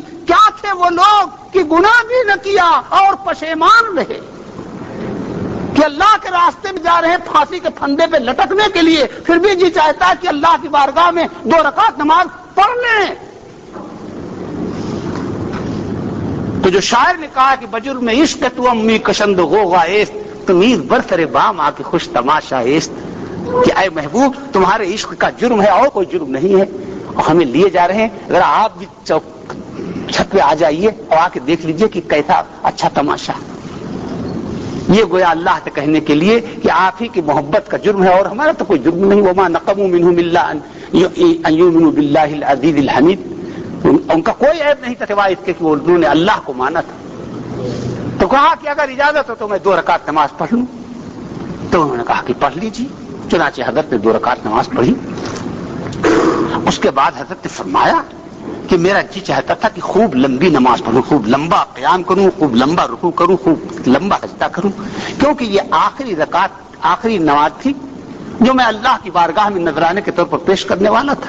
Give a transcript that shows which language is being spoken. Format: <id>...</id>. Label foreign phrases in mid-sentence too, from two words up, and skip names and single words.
<ur>کیا تھے وہ لوگ کہ گناہ بھی نہ کیا اور پشیمان رہے، کہ اللہ کے راستے میں جا رہے ہیں پھانسی کے پھندے پہ لٹکنے کے لیے، پھر بھی جی چاہتا ہے کہ اللہ کی بارگاہ میں 2 رکعت نماز پڑھ لیں. تو جو شاعر نے کہا کہ</ur> <fa>بجرم عشق تو امی کشند غوغا ایست تمیز برسر بام آ کے خوش تماشا ایست،</fa> <ur>کہ اے محبوب تمہارے عشق کا جرم ہے اور کوئی جرم نہیں ہے، اور ہمیں لیے جا رہے ہیں. اگر آپ بھی چھت پہ آ جائیے اور آ کے دیکھ لیجئے کہ کیسا اچھا تماشا. یہ گویا اللہ سے کہنے کے لیے کہ آپ ہی کی محبت کا جرم ہے اور ہمارا تو کوئی جرم نہیں.</ur> <ar>وما نقموا منهم الا ان يؤمنوا بالله العزيز الحميد.</ar> <ur>ان کا کوئی عیب نہیں تھا سوائے اس کے کہ انہوں نے اللہ کو مانا تھا. تو کہا کہ اگر اجازت ہو تو میں 2 رکعت نماز پڑھ لوں. تو انہوں نے کہا کہ پڑھ لیجیے. چنانچہ حضرت نے 2 رکعت نماز پڑھی. اس کے بعد حضرت نے فرمایا کہ میرا جی چاہتا تھا کہ خوب لمبی نماز پڑھوں، خوب لمبا قیام کروں، خوب لمبا رکوع کروں، خوب لمبا سجدہ کروں، کیونکہ یہ آخری رکعت آخری نماز تھی جو میں اللہ کی بارگاہ میں نذرانے کے طور پر پیش کرنے والا تھا.</ur>